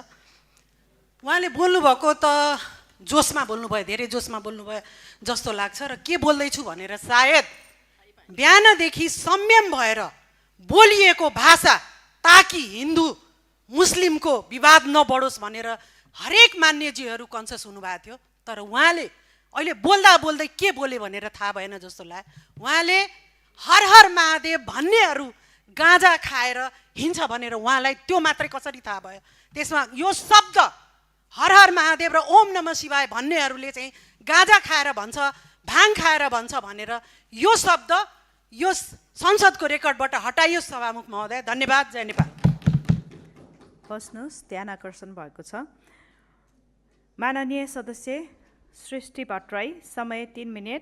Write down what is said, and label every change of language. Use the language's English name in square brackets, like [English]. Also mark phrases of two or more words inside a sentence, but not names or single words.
[Nepali] उहाँले बोल्नुभएको त जोसमा बोल्नुभयो, धेरै जोसमा बोल्नुभयो जस्तो लाग्छ र के बोल्दैछु भनेर सायद बिहानदेखि संयम भएर बोलिएको भाषा ताकि हिन्दू मुस्लिमको विवाद नबढोस् भनेर हरेक मान्यजीहरू कन्सियस हुनुभएको थियो। तर उहाँले अहिले बोल्दा बोल्दै के बोले भनेर थाहा भएन जस्तो लाग्यो। उहाँले [Sanskrit] हर हर महादेव [Nepali] भन्नेहरू गाँजा खाएर हिँड्छ भनेर उहाँलाई त्यो मात्रै कसरी थाहा भयो? त्यसमा यो शब्द [Sanskrit] हर हर महादेव [Nepali] र [Sanskrit] ओम नमः शिवाय [Nepali] भन्नेहरूले चाहिँ गाँजा खाएर भन्छ, भाङ खाएर भन्छ भनेर यो शब्द यो संसदको रेकर्डबाट हटाइयोस् सभामुख महोदय। धन्यवाद। जय नेपाल। बस्नुहोस्, ध्यान आकर्षण भएको छ। माननीय सदस्य सृष्टि भट्टराई, समय 3 मिनेट।